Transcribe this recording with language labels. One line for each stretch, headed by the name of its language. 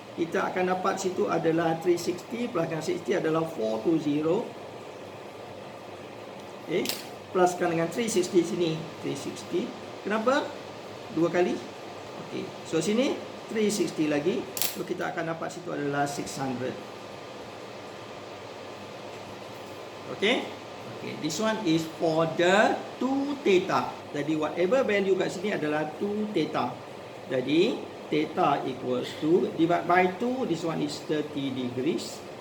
Malay: Kita akan dapat situ adalah 360 plus 60 adalah 420. Okay. Pluskan dengan 360 sini. 360. Kenapa? 2 kali. Okay. So sini 360 lagi. So kita akan dapat situ adalah 600. Okay. Okay.
English: This one is for the 2 theta.
Malay: Jadi
English: whatever value
Malay: kat sini adalah 2 theta.
English: Jadi theta equals to, divide by 2, this one is 30 degrees.